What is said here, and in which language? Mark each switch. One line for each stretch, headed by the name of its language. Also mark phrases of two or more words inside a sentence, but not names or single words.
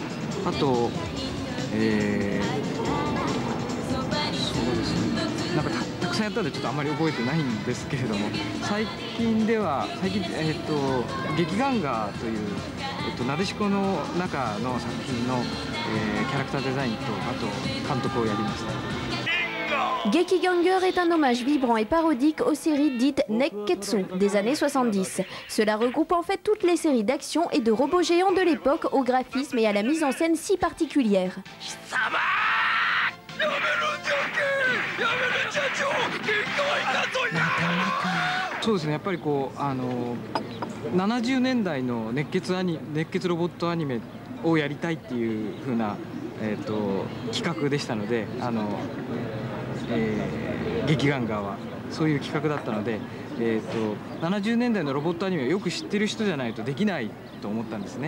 Japanese: あと、そうですね、なんかたくさんやったのでちょっとあんまり覚えてないんですけれども、最近劇ガンガーという、なでしこの中の作品の、キャラクターデザインとあと監督をやりました。
French: Gekiganger est un hommage vibrant et parodique aux séries dites Nekketsu des années 70. Cela regroupe en fait toutes les séries d'action et de robots géants de l'époque au graphisme et à la mise en scène si particulière.
Japanese: そうですね、やっぱりこう70年代の熱血ロボットアニメをやりたいっていう風な、企画でしたので、劇ガンガーはそういう企画だったので、70年代のロボットアニメをよく知ってる人じゃないとできないと思ったんですね。